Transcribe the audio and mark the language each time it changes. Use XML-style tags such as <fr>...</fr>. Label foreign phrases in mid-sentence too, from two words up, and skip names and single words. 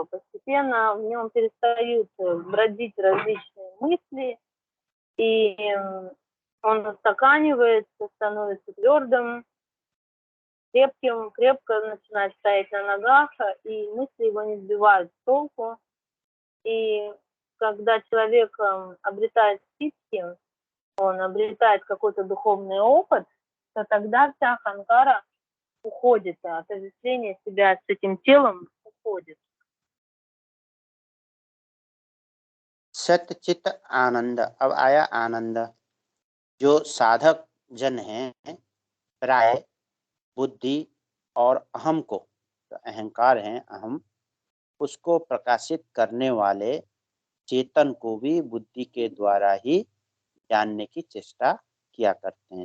<ru>Постепенно в нем перестают бродить различные мысли, и он устаканивается, становится твердым, крепким, крепко начинает стоять на ногах, и мысли его не сбивают с толку. И когда человек обретает ситхи, он обретает какой-то духовный опыт, то тогда вся ханкара уходит, отождествление себя с этим телом уходит.</ru> <hi>सत्य चित्त आनंद। अब आया आनंद। जो साधक जन है प्राय बुद्धि और अहम को, तो अहंकार है अहम, उसको प्रकाशित करने वाले चेतन को भी बुद्धि के द्वारा ही जानने की चेष्टा किया करते हैं।</hi>